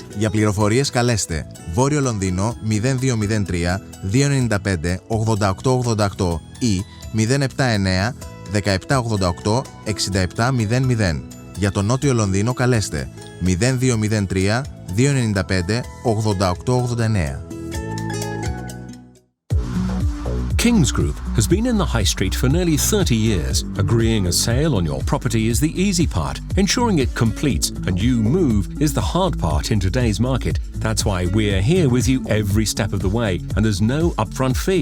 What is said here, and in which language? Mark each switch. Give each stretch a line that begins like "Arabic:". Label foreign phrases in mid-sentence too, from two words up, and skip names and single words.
Greek: Για πληροφορίες καλέστε Βόρειο Λονδίνο 0203 295 8888 ή 079 1788 6700. Για το Νότιο Λονδίνο καλέστε 0203 295 8889.
English: Kings Group has been in the high street for nearly 30 years. Agreeing a sale on your property is the easy part. Ensuring it completes and you move is the hard part in today's market. That's why we're here with you every step of the way, and there's no upfront fee.